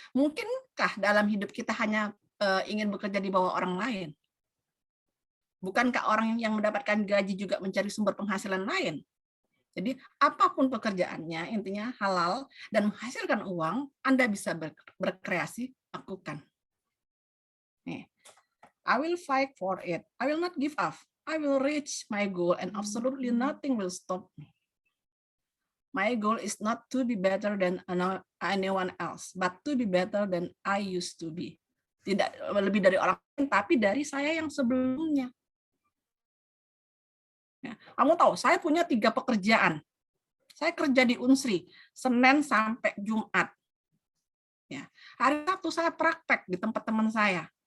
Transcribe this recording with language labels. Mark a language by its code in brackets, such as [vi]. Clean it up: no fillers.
[id] Mungkinkah dalam hidup kita hanya ingin bekerja di bawah orang lain? Bukankah orang yang mendapatkan gaji juga mencari sumber penghasilan lain? Jadi apapun pekerjaannya, intinya halal dan menghasilkan uang, Anda bisa berkreasi, lakukan. [en] Nih, I will fight for it. I will not give up. I will reach my goal and absolutely nothing will stop me. My goal is not to be better than anyone else, but to be better than I used to be. [id] Tidak lebih dari orang lain, tapi dari saya yang sebelumnya. Ya, kamu tahu, saya punya 3 pekerjaan. Saya kerja di Unsri, Senin sampai Jumat. Ya, hari Sabtu saya praktek di tempat teman saya.